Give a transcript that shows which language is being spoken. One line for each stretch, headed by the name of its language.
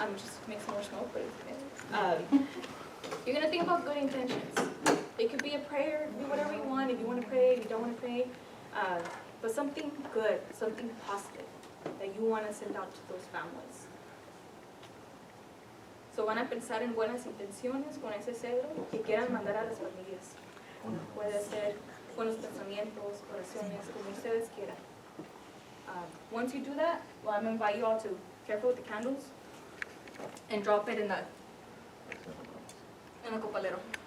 English: Just make some more smoke, but it's okay. You're gonna think about good intentions. It could be a prayer, do whatever you want. If you want to pray, if you don't want to pray, but something good, something positive that you want to send out to those families.
Spanish: So van a pensar en buenas intenciones con ese cedro que quieran mandar a las familias. Puede ser buenos pensamientos, oraciones, como ustedes quieran.
English: Once you do that, well, I'm going to invite you all to careful with the candles and drop it in the copalero.